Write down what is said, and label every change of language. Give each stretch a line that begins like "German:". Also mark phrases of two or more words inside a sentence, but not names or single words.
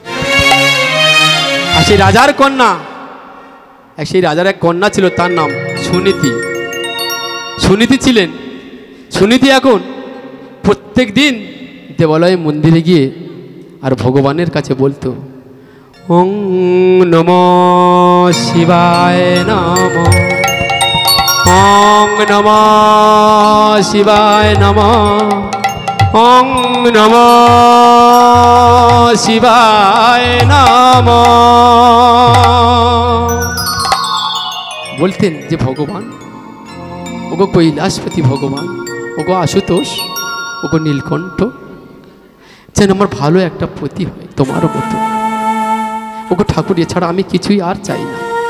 Bangla: আর সেই রাজার কন্যা, সেই রাজার এক কন্যা ছিল, তার নাম সুনীতি। সুনীতি ছিলেন, সুনীতি এখন প্রত্যেক দিন দেবালয়ে মন্দিরে গিয়ে আর ভগবানের কাছে বলতো,
Sanskrit: ওং নমঃ শিবায় নমঃ, ওং নমঃ শিবায় নমঃ, ওং নমঃ শিবায় নমঃ।
Bangla: বলতেন যে ভগবান, ওগো কৈলাসপতি ভগবান, ওগো আশুতোষ, ওগো নীলকণ্ঠ, যেন আমার ভালো একটা পতি হয় তোমার মতো। ওগো ঠাকুর, এছাড়া আমি কিছুই আর চাই না।